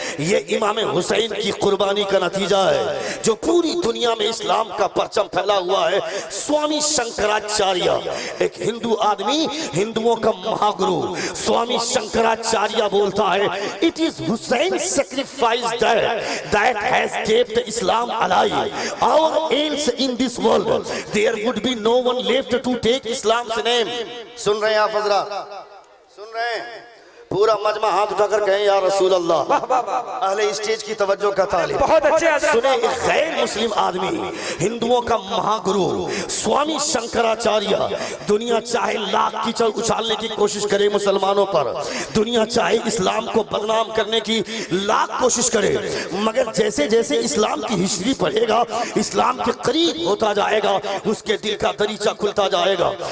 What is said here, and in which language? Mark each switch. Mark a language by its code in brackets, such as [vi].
[ur] یہ امام حسین کی قربانی کا نتیجہ ہے جو پوری دنیا میں اسلام کا پرچم پھیلا ہوا ہے. سوامی شنکراچاریہ ایک ہندو آدمی، ہندوؤں کا مہاگرو سوامی شنکراچاریہ بولتا ہے [en] it is Hussein's sacrifice that has kept Islam alive. Or else in this world there would be no one left to take Islam's name. [ur] سن رہے ہیں آپ حضرات؟ سن رہے ہیں؟ پورا مجمع ہاتھ اٹھا کر کہیں یا رسول اللہ. اہل اسٹیج کی توجہ کا طالب بہت اچھے حضرت. سنیں، ایک غیر مسلم آدمی ہندوؤں کا مہاگرو سوامی شنکراچاریہ دنیا چاہے لاکھ کیچڑ اچھالنے کی کوشش کرے مسلمانوں پر، دنیا چاہے اسلام کو بدنام کرنے کی لاکھ کوشش کرے، مگر جیسے جیسے اسلام کی ہسٹری پڑھے گا اسلام کے قریب ہوتا جائے گا اس کے دل کا دریچہ کھلتا جائے گا.